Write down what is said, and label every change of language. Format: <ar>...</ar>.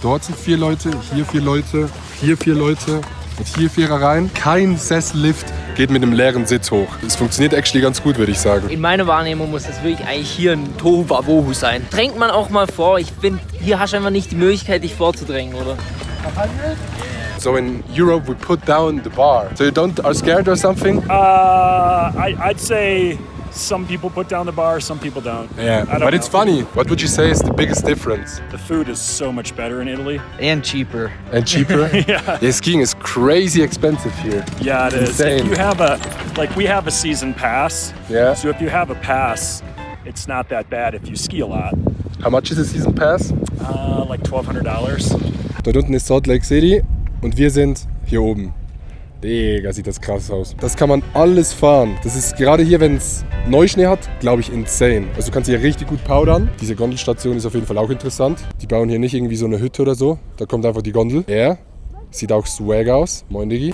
<de>Dort sind 4 Leute, hier 4 Leute, hier 4 Leute und hier 4er rein. Kein Sessellift geht mit einem leeren Sitz hoch. Es funktioniert actually ganz gut, würde ich sagen. In meiner Wahrnehmung muss das wirklich eigentlich hier ein Tohuwabohu sein. Drängt man auch mal vor. Ich finde, hier hast du einfach nicht die Möglichkeit, dich vorzudrängen, oder?</de> <en>So in Europe we put down the bar. So you are scared or something? I'd say some people put down the bar, some people don't. Yeah, but it's funny. What would you say is the biggest difference? The food is so much better in Italy. And cheaper. And cheaper? Yeah. Skiing is crazy expensive here. Yeah, it is. Insane. If you have we have a season pass. Yeah. So if you have a pass, it's not that bad if you ski a lot. How much is a season pass? Like $1,200.</en> <de>Dort unten ist Salt Lake City und wir sind hier oben. Digga, sieht das krass aus. Das kann man alles fahren. Das ist gerade hier, wenn es Neuschnee hat, glaube ich, insane. Also du kannst hier richtig gut powdern. Diese Gondelstation ist auf jeden Fall auch interessant. Die bauen hier nicht irgendwie so eine Hütte oder so. Da kommt einfach die Gondel. Sieht auch swag aus. Moin, Diggi.</de>